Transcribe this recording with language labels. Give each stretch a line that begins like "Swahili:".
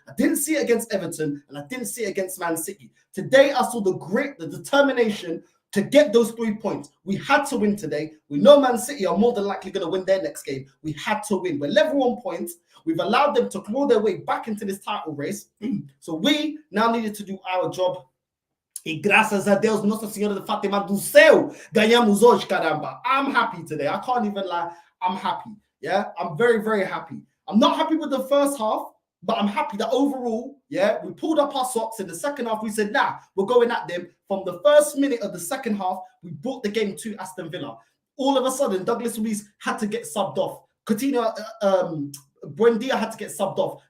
English: I didn't see it against Everton. And I didn't see it against Man City. Today, I saw the grit, the determination to get those 3 points. We had to win today. We know Man City are more than likely going to win their next game. We had to win. We're level on points. We've allowed them to claw their way back into this title race. So we now needed to do our job
Portuguese: E graças a Deus, Nossa Senhora de Fátima do céu, ganhamos hoje, caramba.
English: I'm happy today. I can't even lie. I'm happy. Yeah, I'm very, very happy. I'm not happy with the first half, but I'm happy that overall, yeah, we pulled up our socks. In the second half, we said, nah, we're going at them. From the first minute of the second half, we brought the game to Aston Villa. All of a sudden, Douglas Luiz had to get subbed off. Coutinho, Buendia had to get subbed off.